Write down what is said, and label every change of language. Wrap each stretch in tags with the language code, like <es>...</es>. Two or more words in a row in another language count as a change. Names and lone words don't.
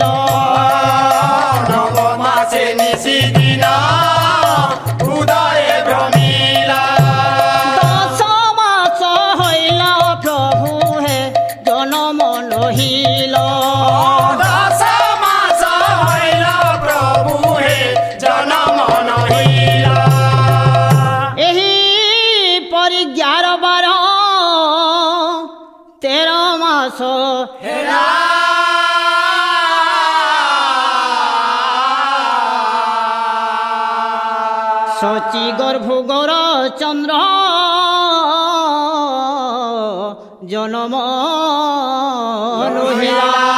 <bn>নব মাসে নিশি দিন উদয়ে ভ্রমিল দশ মাস হইল প্রভু হে জনম লহিল দশ মাস হইল প্রভু হে জনম নহিল</bn> <or>ଏହି ପରି 11 13 ମାସ হেরা ଶଚୀ ଗର୍ଭଗର ଚନ୍ଦ୍ର ଜନମ ଲୋହିଲା</or>